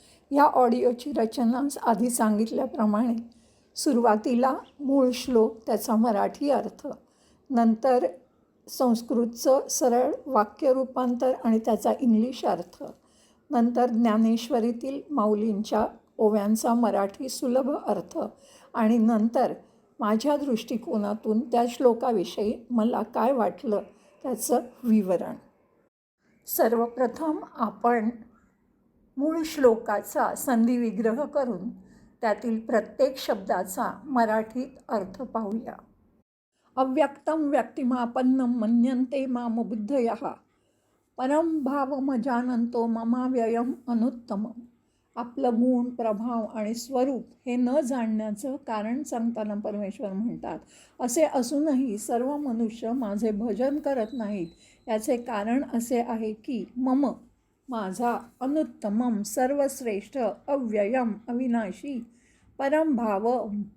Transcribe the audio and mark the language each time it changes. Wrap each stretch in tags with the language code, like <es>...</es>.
<mr>या ऑडिओची रचना आधी सांगितल्याप्रमाणे सुरुवातीला मूळ श्लोक, त्याचा मराठी अर्थ, नंतर संस्कृतचं सरळ वाक्य रूपांतर आणि त्याचा इंग्लिश अर्थ, नंतर ज्ञानेश्वरीतील माऊलींच्या ओव्यांचा मराठी सुलभ अर्थ आणि नंतर माझ्या दृष्टिकोनातून त्या श्लोकाविषयी मला काय वाटलं त्याचं विवरण. सर्वप्रथम आपण मूळ श्लोकाचा संधिविग्रह करून त्यातील प्रत्येक शब्दाचा मराठीत अर्थ पाहूया.</mr> <sa>अव्यक्तं व्यक्तिमापन्नं मन्यन्ते माम बुद्धयः परं भावमजानन्तो ममाव्ययम् अनुत्तमम्.</sa> <mr>आपलं गुण, प्रभाव आणि स्वरूप हे न जाणण्याचं कारण सांगताना परमेश्वर म्हणतात, असे असूनही सर्व मनुष्य माझे भजन करत नाहीत. याचे कारण असे आहे की माझा, अनुत्तमम सर्वश्रेष्ठ, अव्ययम अविनाशी, परमभाव</mr>